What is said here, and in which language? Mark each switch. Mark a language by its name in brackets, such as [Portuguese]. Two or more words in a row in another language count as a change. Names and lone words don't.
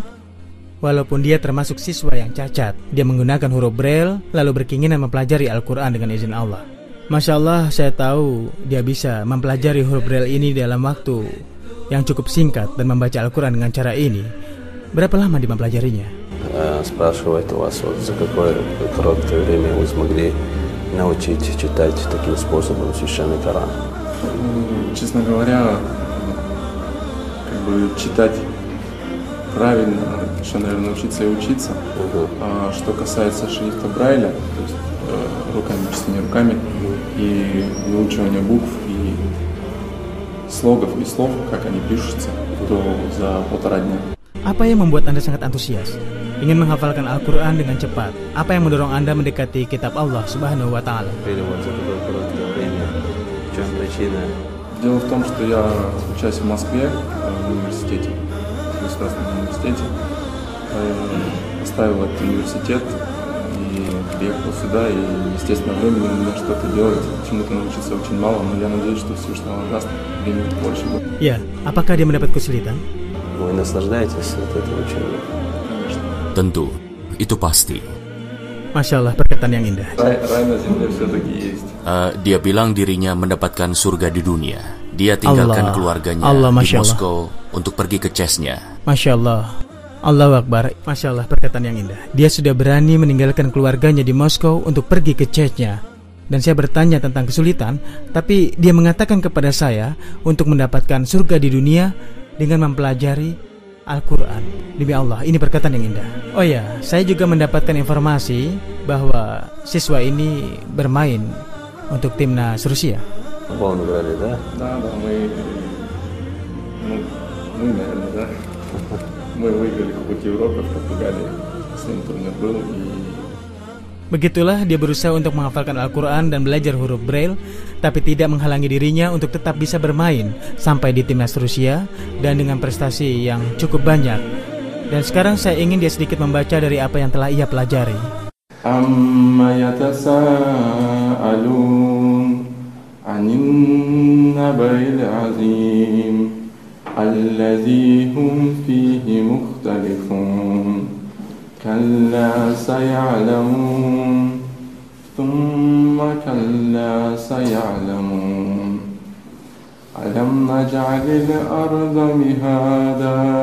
[Indonesian] Walaupun dia termasuk siswa yang cacat, dia menggunakan huruf Braille lalu berkeinginan mempelajari Al-Quran dengan izin Allah. [Arabic] ما شاء الله, [Indonesian] saya tahu dia bisa mempelajari huruf Braille ini dalam waktu yang cukup singkat dan membaca Al-Quran dengan cara ini. Berapa lama dia mempelajarinya? [Russian] Спрашивает у вас, за какое короткое время вы смогли научить читать таким способом священный Коран? Честно говоря, читать правильно, еще, наверное, учиться и учиться. А что касается шрифта Брайля, то есть руками, чтение руками, и выучивание букв и слогов и слов, как они пишутся, то за 1,5 дня. [Indonesian] Apa yang membuat Anda sangat antusias, ingin menghafalkan Al-Quran dengan cepat? Apa yang mendorong Anda mendekati kitab Allah [Arabic] سبحانه وتعالى? [Russian] Дело в том, что я учусь в Москве, в университете, в государственном университете. Оставил этот университет и приехал сюда, и, естественно, времени у меня что-то делать, чему-то научиться очень мало, но я надеюсь, что Всевышний Allah даст времени больше. [Indonesian] Ya, apakah dia mendapat kesulitan? [Russian] Вы наслаждаетесь от этого учения? Конечно. [Indonesian] Tentu, itu pasti. [Arabic] ما شاء الله, [Indonesian] perkataan yang indah. [Russian] Рай на земле все-таки есть. [Indonesian] Dia bilang dirinya mendapatkan surga di dunia. Dia tinggalkan keluarganya di Moskow untuk pergi ke Chechnya. [Arabic] ما شاء الله، الله أكبر. ما شاء الله, [Indonesian] perkataan yang indah. Dia sudah berani meninggalkan keluarganya di Moskow untuk pergi ke Chechnya. Dan saya bertanya tentang kesulitan, tapi dia mengatakan kepada saya untuk mendapatkan surga di dunia dengan mempelajari Al-Quran. Demi Allah, ini perkataan yang indah. Oh ya, saya juga mendapatkan informasi bahwa siswa ini bermain untuk timnas Rusia. [Russian] Футбол играли, да? Да, мы, наверное, да. Мы выиграли Кубок Европы в Португалии. Последний турнир был, и [Indonesian] Begitulah dia berusaha untuk menghafalkan Al-Quran dan belajar huruf Braille, tapi tidak menghalangi dirinya untuk tetap bisa bermain sampai di timnas Rusia dan dengan prestasi yang cukup banyak. Dan sekarang saya ingin dia sedikit membaca dari apa yang telah ia pelajari. [Arabic] عم يتساءلون عن النبإ العظيم الذي هم فيه مختلفون. كلا سيعلمون ثم كلا سيعلمون ألم نجعل الأرض مهادا